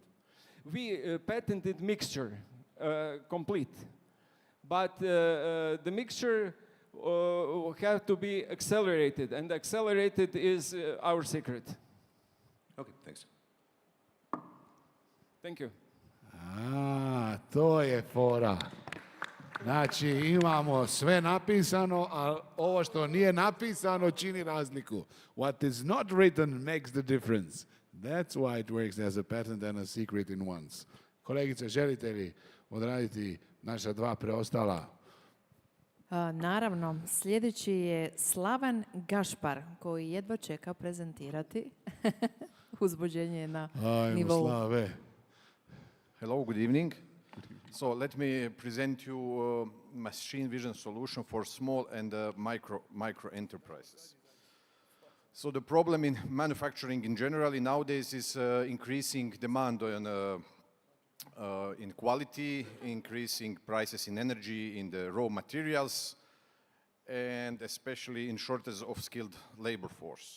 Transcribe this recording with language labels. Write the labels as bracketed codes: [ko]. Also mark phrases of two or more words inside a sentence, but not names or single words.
[en] We patented mixture, complete, but the mixture have to be accelerated, and accelerated is our secret. Okay, thanks. Thank you. [hr] To je fora. Znači, imamo sve napisano, a ovo što nije napisano čini razliku. [en] What is not written makes the difference. That's why it works as a patent and a secret in once. [hr] Kolegice, želite li odraditi naša dva preostala? Naravno, sljedeći je Slavan Gašpar, koji jedva čeka prezentirati. Uzbuđenje je na nivou. Ajmo, Slave. [en] Hello, good evening. So let me present you a machine vision solution for small and micro enterprises. So the problem in manufacturing in general nowadays is increasing demand on in quality, increasing prices in energy, in the raw materials, and especially in shortage of skilled labor force.